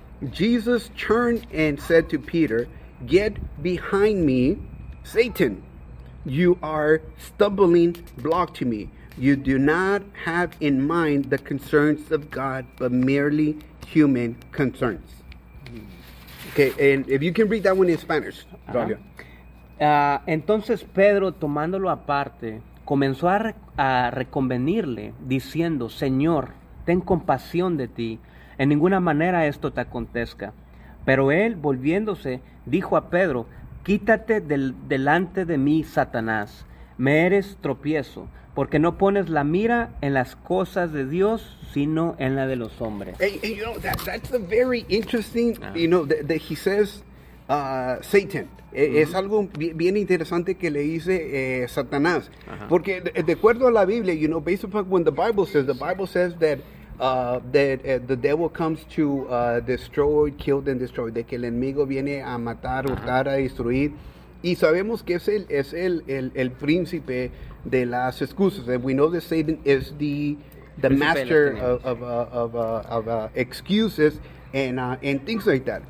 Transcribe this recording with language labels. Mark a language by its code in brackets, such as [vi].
[en] Jesus turned and said to Peter, get behind me, Satan. You are stumbling block to me. You do not have in mind the concerns of God, but merely human concerns. Okay, and if you can read that one in Spanish, Claudia. [es] Entonces Pedro, tomándolo aparte, comenzó a reconvenirle, diciendo, Señor, ten compasión de ti, en ninguna manera esto te acontezca. Pero él, volviéndose, dijo a Pedro, quítate delante de mí, Satanás, me eres tropiezo, porque no pones la mira en las cosas de Dios, sino en la de los hombres. [en] And you know, that's a very interesting, you know, that he says, Satan. Uh-huh. [es] Es algo bien interesante que le dice Satanás. Uh-huh. Porque de acuerdo a la Biblia, [en] you know, based upon what the Bible says that the devil comes to destroy, kill and destroy. [es] De que el enemigo viene a matar, uh-huh, hurtar, a destruir. Y sabemos que es el príncipe de las excusas. [en] And we know that Satan is the master of excuses and things like that.